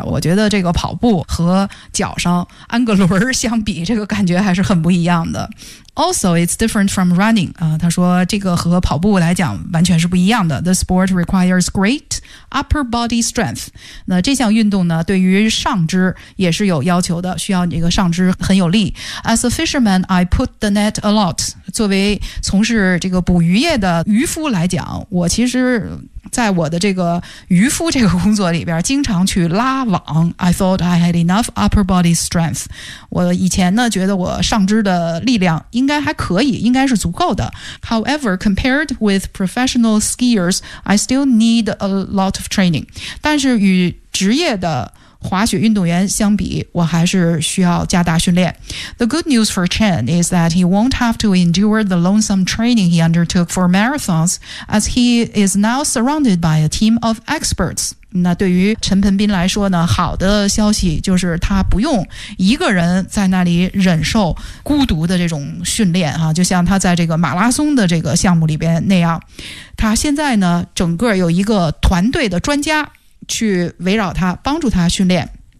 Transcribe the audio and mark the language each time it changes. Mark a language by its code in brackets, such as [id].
[zh] 我觉得这个跑步和脚上安个轮相比，这个感觉还是很不一样的。 [en] Also, it's different from running. [zh] 他说这个和跑步来讲完全是不一样的。 [en] The sport requires great upper body strength. [zh] 那这项运动呢，对于上肢也是有要求的，需要你这个上肢很有力。 [en] As a fisherman, I put the net a lot. [zh] 作为从事这个捕鱼业的渔夫来讲，我其实在我的这个渔夫这个工作里边经常去拉网。 [en] I thought I had enough upper body strength. [zh] 我以前呢觉得我上肢的力量应该还可以，应该是足够的。 [en] However, compared with professional skiers, I still need a lot of training. [zh] 但是与职业的滑雪运动员相比，我还是需要加大训练。 [en] The good news for Chen is that he won't have to endure the lonesome training he undertook for marathons, as he is now surrounded by a team of experts. [zh] 那对于陈盆斌来说呢，好的消息就是他不用一个人在那里忍受孤独的这种训练啊，就像他在这个马拉松的这个项目里边那样。他现在呢，整个有一个团队的专家去围绕他，帮助他训练。